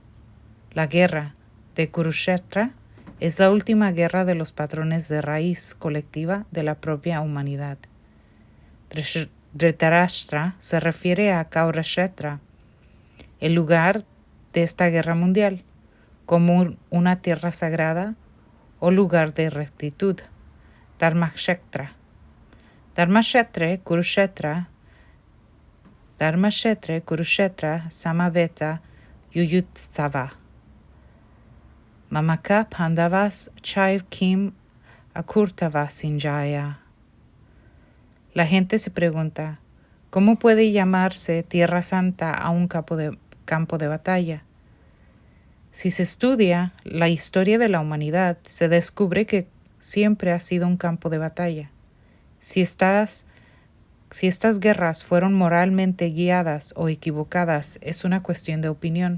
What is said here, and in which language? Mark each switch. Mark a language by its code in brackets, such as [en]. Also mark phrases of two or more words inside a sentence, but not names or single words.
[es] La guerra de Kurukshetra es la última guerra de los patrones de raíz colectiva de la propia humanidad. Dhritarashtra se refiere a Kurukshetra, el lugar de esta guerra mundial, como una tierra sagrada o lugar de rectitud, Dharmakshetra. [sa] धर्मक्षेत्र कुरुक्षेत्र समवेत युयुत्सव. मामक पाण्डवास् चैव् किम् अकुर्तव सिन्जय. [es] La gente se pregunta, ¿cómo puede llamarse Tierra Santa a un campo de batalla? Si se estudia la historia de la humanidad, se descubre que siempre ha sido un campo de batalla. Si estas guerras fueron moralmente guiadas o equivocadas, es una cuestión de opinión.